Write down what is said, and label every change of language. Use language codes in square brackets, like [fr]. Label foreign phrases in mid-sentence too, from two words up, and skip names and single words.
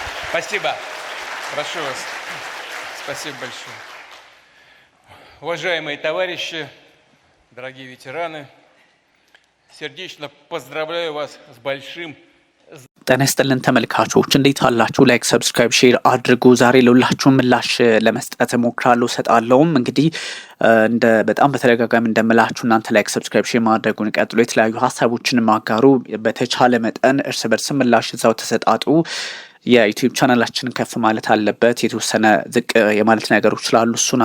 [ru] Спасибо. Прошу вас. Спасибо большое. Уважаемые товарищи, дорогие ветераны, сердечно поздравляю вас с большим [am] ጤና ይስጥልን ተመልካቾች እንዴት አላችሁ? [en] like subscribe share [am] አድርጉ። ዛሬ ለሁላችሁ ምላሽ ለመስጠት ሞክራለሁ ሰጣለሁም። እንግዲህ እንደ በጣም በተደጋጋሚ እንደምላችሁ እናንተ [en] like subscribe share [am] ማድረጉን ቀጥሎ የተለያዩ ሀሳቦችን ማጋሩ። በተቻለ መጠን እርስ በርስ ምላሽ እዛው ተሰጣጡ። የዩቲዩብ ቻናላችንን ከፍ ማለት አለበት። የተወሰነ ዝቅ የማለት ነገሮች ስላሉ እሱን